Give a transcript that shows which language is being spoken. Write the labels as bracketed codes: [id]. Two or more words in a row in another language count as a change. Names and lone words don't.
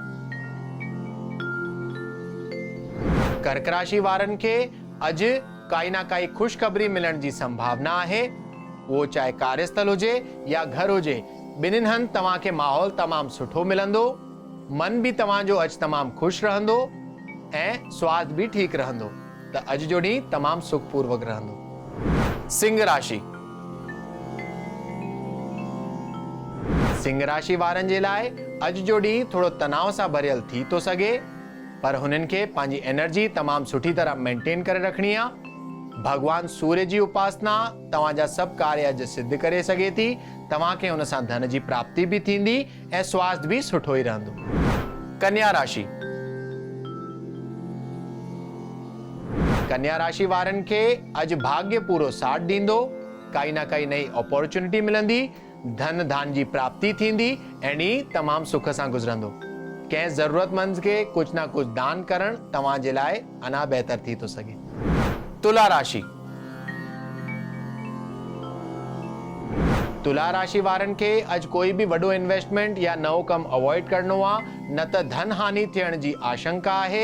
[sd] कर्क राशि वारनि खे अॼु काई ना काई ख़ुशख़बरी मिलण जी संभावना आहे। उहो चाहे कार्यस्थल हुजे या घर हुजे, ॿिन्हिनि हंधि तव्हांखे माहौल तमामु सुठो मिलंदो। मन भी तव्हांजो अॼु तमामु ख़ुशि रहंदो ऐं स्वास्थ्य भी ठीकु रहंदो। त अॼु जो ॾींहुं तमामु सुखपूर्वक रहंदो। सिंह राशि। सिंह राशि वारनि जे लाइ अॼु जो ॾींहुं थोड़ो तनाव सां भरियल थी थो सघे, पर हुननि खे पंहिंजी एनर्जी तमामु सुठी तरह मेंटेन करे रखणी आहे। भगवान सूर्य जी उपासना तव्हांजा सभु कार्य अॼु सिद्ध करे सघे थी। तव्हांखे हुन सां धन जी प्राप्ति भी थींदी ऐं स्वास्थ्य भी सुठो ई रहंदो। कन्या राशि। कन्या राशि वारनि खे अॼु भाग्य पूरो साथ ॾींदो। काई ना काई नई अपॉर्चुनिटी मिलंदी। धन धान जी प्राप्ति थींदी ऐं ॾींहुं तमामु सुख सां गुज़रंदो। कंहिं ज़रूरतमंद खे कुझु ना कुझु दान करण तव्हां जे लाइ अञा बहितर थी थो सघे। तुला राशि। तुला राशि वारनि खे अॼु कोई भी वॾो इन्वेस्टमेंट या नओं कमु अवॉइड करणो आहे, न त धन हानि थियण जी आशंका आहे।